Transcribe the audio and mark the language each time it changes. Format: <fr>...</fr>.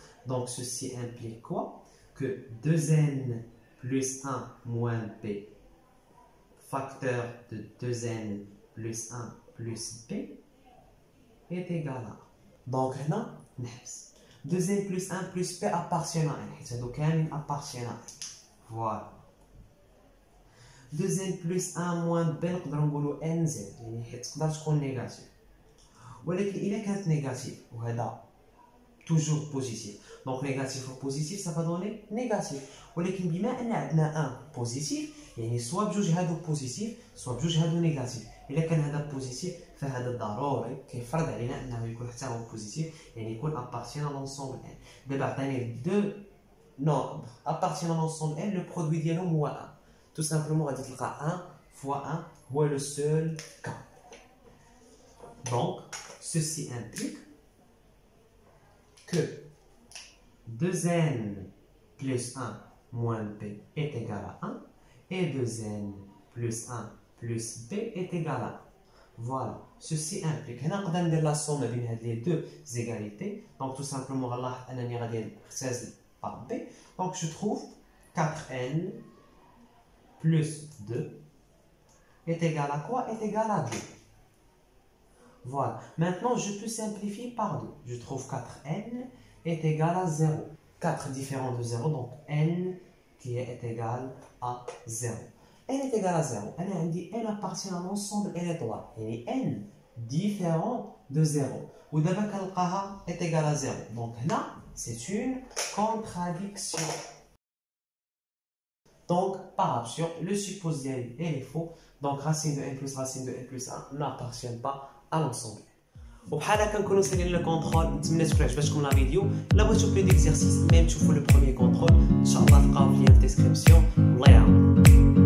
<fr>Donc ceci implique quoi? Que 2n plus 1 moins b, facteur de 2n plus 1 plus b, est égal à. Donc là,</fr> <ar>نحبس.</ar> <fr>2n plus 1 plus p appartient à n.</fr> <ar>حيت هادو كاملين</ar> <fr>appartient à n. Voilà.</fr> <ar>2n plus 1 moins b نقدروا نقولوا nz يعني حيت تقدر تكون نيجاتيف. ولكن إلا كانت نيجاتيف وهذا توجور بوزيتيف، دونك نيجاتيف و بوزيتيف سافا دوني نيجاتيف. ولكن بما أن عندنا 1 بوزيتيف يعني سوا بجوج هادو بوزيتيف سوا بجوج هادو نيجاتيف. إلا كان هذا بوزيتيف فهذا ضروري كيفرض علينا أنه يكون حتى هو بوزيتيف يعني يكون</ar> <fr>appartient à l'ensemble n.</fr> <ar>دابا عطاني دو نومبر</ar> <fr>appartient à l'ensemble n،</fr> <ar>لو برودوي ديالهم هو 1. تو سامبلومون غادي تلقى 1 fois 1 هو لو سول كا.</ar> <fr>Donc ceci implique que 2n plus 1 moins b est égal à 1 et 2n plus 1 plus b est égal à 1. Voilà. Ceci implique</fr> <ar>هنا نقدر ندير لا somme بين هاد لي دو زيغاليتي. دونك تو سامبلومون غنلاحظ انني غادي نختزل par b.</ar> <fr>Donc je trouve 4n plus 2 est égal à quoi? Est égal à 2. Voilà. Maintenant, je peux simplifier par 2. Je trouve 4n est égal à 0. 4 différent de 0, donc n qui est égal à 0. n est égal à 0. n appartient à l'ensemble n étoile. Et n différent de 0. Ou d'abord qu'elle est égal à 0. Donc là, c'est une contradiction. Donc, par absurde, le supposé est faux. Donc, racine de n plus racine de n plus 1 n'appartient pas à l'ensemble.</fr> <ar>وبحال هكا نكونوا سالينا الكونترول. نتمنى تكون عجبتكم لا فيديو. لا بغيتو بلو ديكزارسيس ميم تشوفوا لو بروميير كونترول ان شاء الله تلقاو في لين ديسكريبسيون. الله يعاون.</ar>